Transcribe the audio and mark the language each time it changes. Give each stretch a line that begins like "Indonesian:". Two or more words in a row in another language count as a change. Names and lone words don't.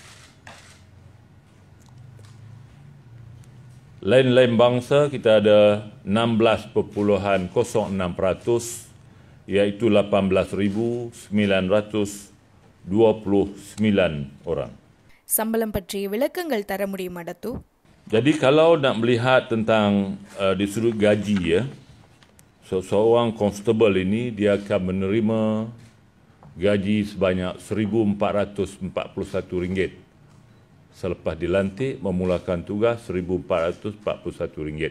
Malay: Lain-lain bangsa kita ada 16.06%, iaitu 18,929 orang.
Tamil: சம்பளம் பற்றிய விளக்கங்கள் தர முடியுமா Dato'?
Malay: Jadi kalau nak melihat tentang di sudut gaji ya, seorang constable ini dia akan menerima gaji sebanyak RM1,441 selepas dilantik memulakan tugas RM1,441.